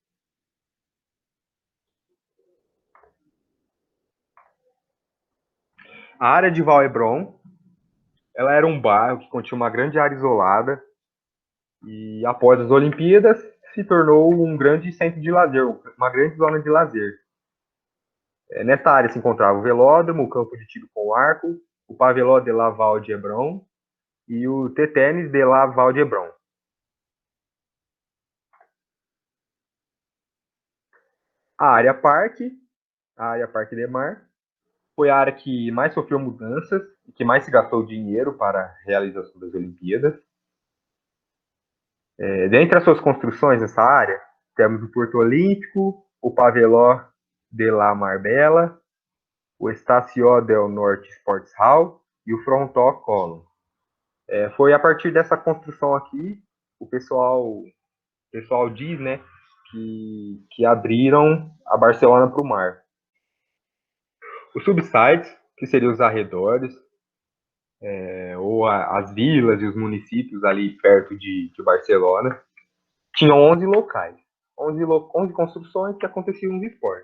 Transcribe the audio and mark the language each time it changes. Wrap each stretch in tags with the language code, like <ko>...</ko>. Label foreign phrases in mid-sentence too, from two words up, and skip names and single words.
<pt>A área de Vall-d'Hebron, ela era um bairro que continha uma grande área isolada e após as Olimpíadas se tornou um grande centro de lazer, uma grande zona de lazer. Nesta área se encontrava o velódromo, o campo de tiro com arco, o Paveló de la Vall-d'Hebron e o Ténis de la Vall-d'Hebron. A área Parque de Mar, foi a área que mais sofreu mudanças e que mais se gastou dinheiro para a realização das Olimpíadas. Dentre as suas construções nessa área, temos o Porto Olímpico, o Paveló de la Marbella, o Estació del Norte Sports Hall e o Frontó Column. Foi a partir dessa construção aqui, o pessoal diz, né, que abriram a Barcelona para o mar. Os subsites, que seriam os arredores, ou as vilas e os municípios ali perto de Barcelona, tinham 11 locais, 11 construções que aconteciam nos esportes.</pt>